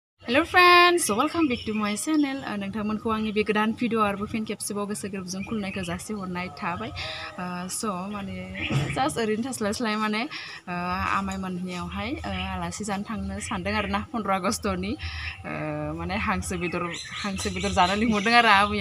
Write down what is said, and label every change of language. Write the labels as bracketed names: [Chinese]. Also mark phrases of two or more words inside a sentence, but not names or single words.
[English] Hello friends, so welcome back to my channel. [Bodo] नोंथांमोनखौ आंनि बे गोदान भिडिअ आरो फिन खेबसेबाव गोसो गोरबोजों खुलुमनायखौ जासिहरनाय थाबाय। स' माने जास्ट ओरैनो थास्लायस्लाय माने आमाइ मोननियावहाय आलासि जानो थांनो सानदों आरो ना 15 आगस्टनि माने हांसो बेदर जानो लिंहरदों आरो आबैया।